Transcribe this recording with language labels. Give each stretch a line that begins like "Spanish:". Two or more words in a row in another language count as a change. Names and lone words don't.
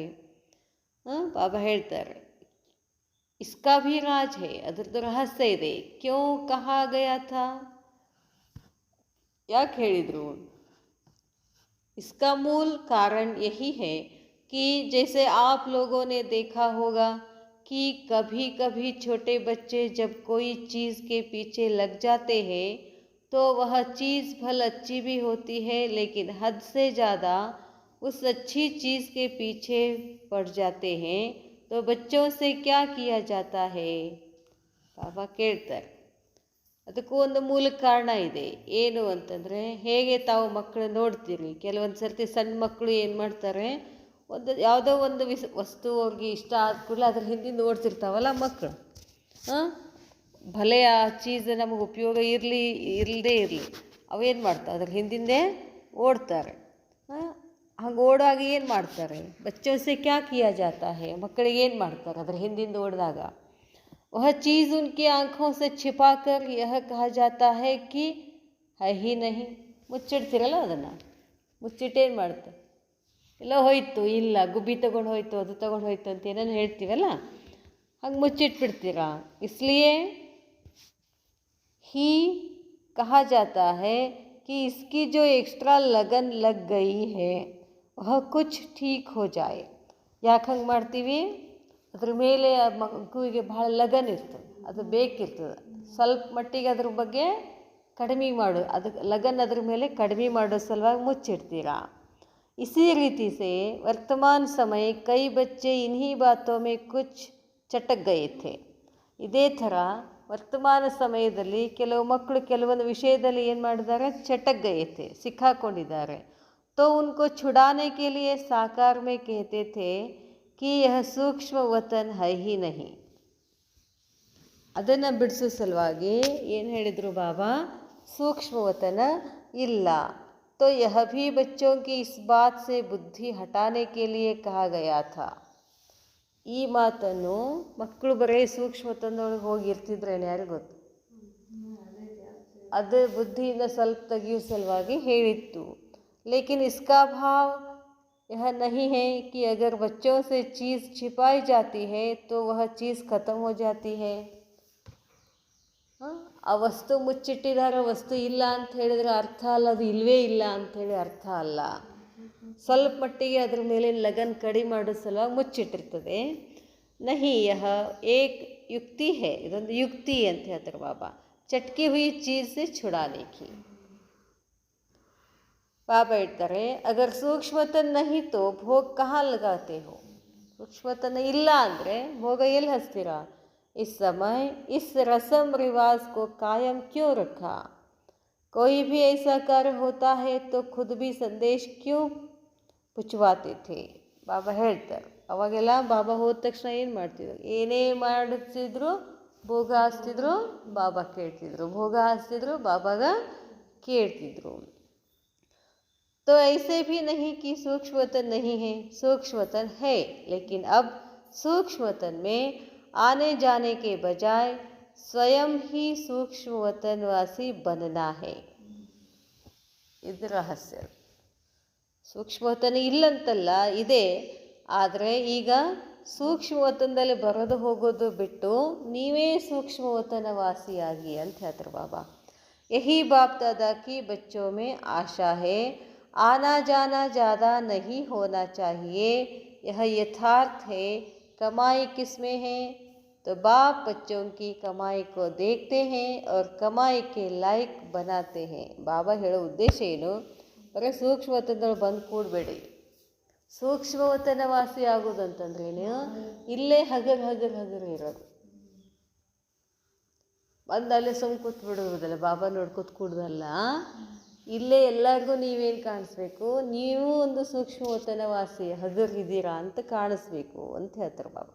Kannada: ಬಾಬಾ ಹೇಳ್ತಾರೆ,
Hindi: इसका भी राज़ है,
Kannada: ಅದ್ರದ್ದು ರಹಸ್ಯ ಇದೆ.
Hindi: क्यों कहा गया था,
Kannada: ಯಾಕೆ ಹೇಳಿದರು.
Hindi: इसका मूल कारण यही है कि जैसे आप लोगों ने देखा होगा कि कभी कभी छोटे बच्चे जब कोई चीज़ के पीछे लग जाते हैं तो वह चीज़ भल अच्छी भी होती है, लेकिन हद से ज़्यादा उस अच्छी चीज़ के पीछे पड़ जाते हैं, तो बच्चों से क्या किया जाता है.
Kannada: बाबा ಕೇಳ್ತಾರೆ, ಅದಕ್ಕೂ ಒಂದು ಮೂಲ ಕಾರಣ ಇದೆ. ಏನು ಅಂತಂದರೆ, ಹೇಗೆ ತಾವು ಮಕ್ಕಳು ನೋಡ್ತೀರಿ, ಕೆಲವೊಂದು ಸರ್ತಿ ಸಣ್ಣ ಮಕ್ಕಳು ಏನು ಮಾಡ್ತಾರೆ, ಯಾವುದೋ ಒಂದು ವಸ್ತು ಅವ್ರಿಗೆ ಇಷ್ಟ ಆದ ಕೂಡಲೇ ಅದ್ರ ಹಿಂದಿಂದ ಓಡ್ತಿರ್ತಾವಲ್ಲ ಮಕ್ಕಳು. ಭಲೆ ಆ ಚೀಸ್ ನಮಗೆ ಉಪಯೋಗ ಇಲ್ಲದೇ ಇರಲಿ, ಅವೇನು ಮಾಡ್ತಾವೆ, ಅದ್ರ ಹಿಂದಿಂದೆ ಓಡ್ತಾರೆ. ಹಂಗೆ ಓಡುವಾಗ ಏನು ಮಾಡ್ತಾರೆ,
Hindi: बच्चोंसे क्या किया जाता है,
Kannada: ಮಕ್ಕಳಿಗೆ ಏನು ಮಾಡ್ತಾರೆ ಅದ್ರ ಹಿಂದಿಂದ ಓಡಿದಾಗ.
Hindi: वह चीज़ उनकी आँखों से छिपा कर यह कहा जाता है कि है ही नहीं.
Kannada: ಮುಚ್ಚಿಡ್ತಿರಲ್ಲ, ಅದನ್ನು ಮುಚ್ಚಿಟ್ಟೇನು ಮಾಡುತ್ತೆ, ಎಲ್ಲ ಹೋಯ್ತು, ಇಲ್ಲ ಗುಬ್ಬಿ ತೊಗೊಂಡು ಹೋಯ್ತು, ಅದು ತೊಗೊಂಡು ಹೋಯ್ತು ಅಂತ ಏನೇನು ಹೇಳ್ತೀವಲ್ಲ, ಹಂಗೆ ಮುಚ್ಚಿಟ್ಬಿಡ್ತೀರಾ.
Hindi: इसलिए ही कहा जाता है कि इसकी जो एक्स्ट्रा लगन लग गई है वह कुछ ठीक हो जाए.
Kannada: ಯಾಕೆ ಹಂಗೆ ಮಾಡ್ತೀವಿ, ಅದ್ರ ಮೇಲೆ ಮಗುವಿಗೆ ಭಾಳ ಲಗನ್ ಇರ್ತದೆ, ಅದು ಬೇಕಿರ್ತದೆ. ಸ್ವಲ್ಪ ಮಟ್ಟಿಗೆ ಅದ್ರ ಬಗ್ಗೆ ಕಡಿಮೆ ಮಾಡು, ಅದಕ್ಕೆ ಲಗನ್ ಅದ್ರ ಮೇಲೆ ಕಡಿಮೆ ಮಾಡೋ ಸಲುವಾಗಿ ಮುಚ್ಚಿಡ್ತೀರಾ.
Hindi: इसी रीति से वर्तमान समय कई बच्चे इन्हीं बातों में कुछ चटक गए थे.
Kannada: ಇದೇ ಥರ ವರ್ತಮಾನ ಸಮಯದಲ್ಲಿ ಕೆಲವು ಮಕ್ಕಳು ಕೆಲವೊಂದು ವಿಷಯದಲ್ಲಿ ಏನು ಮಾಡಿದ್ದಾರೆ,
Hindi: चटक गए थे,
Kannada: ಸಿಕ್ಕಾಕೊಂಡಿದ್ದಾರೆ.
Hindi: तो उनको छुड़ाने के लिए साकार में कहते थे कि यह सूक्ष्म वतन है ही नहीं.
Kannada: ಅದನ್ನು ಬಿಡಿಸೋ ಸಲುವಾಗಿ ಏನು ಹೇಳಿದರು ಬಾಬಾ, ಸೂಕ್ಷ್ಮ ವತನ ಇಲ್ಲ.
Hindi: तो यह भी बच्चों की इस बात से बुद्धि हटाने के लिए कहा गया था.
Kannada: ಈ ಮಾತನ್ನು ಮಕ್ಕಳು ಬರೀ ಸೂಕ್ಷ್ಮ ವತನದೊಳಗೆ ಹೋಗಿರ್ತಿದ್ರೇನು ಯಾರಿಗೂ ಗೊತ್ತು, ಅದು ಬುದ್ಧಿಯಿಂದ ಸ್ವಲ್ಪ ತೆಗೆಯೋ ಸಲುವಾಗಿ ಹೇಳಿತ್ತು.
Hindi: लेकिन इसका भाव यह नहीं है कि अगर बच्चों से चीज़ छिपाई जाती है तो वह चीज़ ख़त्म हो जाती है.
Kannada: ಆ ವಸ್ತು ಮುಚ್ಚಿಟ್ಟಿದ್ದಾರೆ, ವಸ್ತು ಇಲ್ಲ ಅಂತ ಹೇಳಿದರೆ ಅರ್ಥ ಅಲ್ಲ, ಅದು ಇಲ್ಲವೇ ಇಲ್ಲ ಅಂಥೇಳಿ ಅರ್ಥ ಅಲ್ಲ. ಸ್ವಲ್ಪ ಮಟ್ಟಿಗೆ ಅದ್ರ ಮೇಲೆ ಲಗನ್ ಕಡಿಮೆ ಮಾಡೋ ಸಲುವಾಗಿ ಮುಚ್ಚಿಟ್ಟಿರ್ತದೆ.
Hindi: नहीं यह एक युक्ति है,
Kannada: ಇದೊಂದು ಯುಕ್ತಿ ಅಂತ ಹೇಳ್ತಾರೆ ಬಾಬಾ,
Hindi: चटकी हुई चीज़ से छुड़ाने की.
Kannada: ಬಾಬಾ ಹೇಳ್ತಾರೆ,
Hindi: अगर सूक्ष्मतन नहीं तो भोग कहाँ लगाते हो.
Kannada: ಸೂಕ್ಷ್ಮತನ ಇಲ್ಲ ಅಂದರೆ ಭೋಗ ಎಲ್ಲಿ ಹಚ್ತೀರಾ.
Hindi: इस समय इस रस्म रिवाज को कायम क्यों रखा. कोई भी ऐसा कार्य होता है तो खुद भी संदेश क्यों पुछवाते थे.
Kannada: ಬಾಬಾ ಹೇಳ್ತಾರೆ, ಅವಾಗೆಲ್ಲ ಬಾಬಾ ಹೋದ ತಕ್ಷಣ ಏನು ಮಾಡ್ತಿದ್ರು, ಏನೇ ಮಾಡಿಸ್ತಿದ್ರು ಭೋಗ ಹಾಸ್ತಿದ್ರು, ಬಾಬಾ ಕೇಳ್ತಿದ್ರು, ಭೋಗ ಹಾಸ್ತಿದ್ರು, ಬಾಬಾಗ ಕೇಳ್ತಿದ್ರು.
Hindi: तो ऐसे भी नहीं कि सूक्ष्मतन नहीं है, सूक्ष्मतन है, लेकिन अब सूक्ष्मतन में आने जाने के बजाय स्वयं ही सूक्ष्मवतनवासी बनना है.
Kannada: ಇದು ರಹಸ್ಯ. ಸೂಕ್ಷ್ಮವತನ ಇಲ್ಲಂತಲ್ಲ, ಇದೆ. ಆದರೆ ಈಗ ಸೂಕ್ಷ್ಮವತನದಲ್ಲಿ ಬರೋದು ಹೋಗೋದು ಬಿಟ್ಟು ನೀವೇ ಸೂಕ್ಷ್ಮವತನವಾಸಿಯಾಗಿ ಅಂತ ಹೇಳ್ತಾರೆ ಬಾಬಾ.
Hindi: यही बाप दादा की बच्चों में आशा है, आना जाना ज़्यादा नहीं होना चाहिए, यह यथार्थ है. कमाई किसमें है. तो बाप बच्चों की कमाई को देखते हैं और कमाई के लायक बनाते हैं.
Kannada: ಬಾಬಾ ಹೇಳೋ ಉದ್ದೇಶ ಏನು, ಬರೀ ಸೂಕ್ಷ್ಮವತನದಲ್ಲಿ ಬಂದು ಕೂಡಬೇಡಿ. ಸೂಕ್ಷ್ಮವತನವಾಸಿ ಆಗೋದಂತಂದ್ರೇನು, ಇಲ್ಲೇ ಹಗರ್ ಇರೋದು. ಬಂದು ಅಲ್ಲೇ ಸುಮ್ಮ ಕೂತ್ ಬಿಡೋದಲ್ಲ, ಬಾಬಾ ನೋಡ್ಕೊತ ಕೂಡೋದಲ್ಲ. ಇಲ್ಲೇ ಎಲ್ಲರಿಗೂ ನೀವೇನು ಕಾಣಿಸ್ಬೇಕು, ನೀವು ಒಂದು ಸೂಕ್ಷ್ಮವತನವಾಸಿ ಹಗರಿದ್ದೀರಾ ಅಂತ ಕಾಣಿಸ್ಬೇಕು ಅಂತ ಹೇಳ್ತಾರೆ ಬಾಬಾ.